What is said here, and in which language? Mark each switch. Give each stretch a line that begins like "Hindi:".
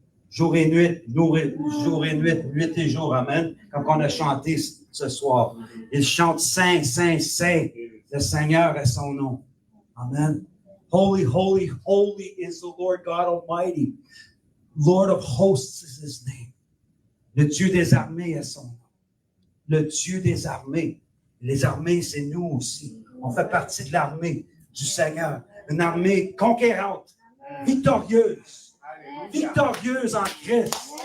French: Jour et nuit, nuit et jour, amen. Comme on a chanté ce soir. Il chante Saint, Saint, Saint. Le Seigneur est son nom. Amen.
English: Holy, holy, holy is the Lord God Almighty. Lord of hosts is his name.
French: Le Dieu des armées est son nom. Le Dieu des armées. Les armées, c'est nous aussi. On fait partie de l'armée du Seigneur. Une armée conquérante, victorieuse. Victorieuse en Christ.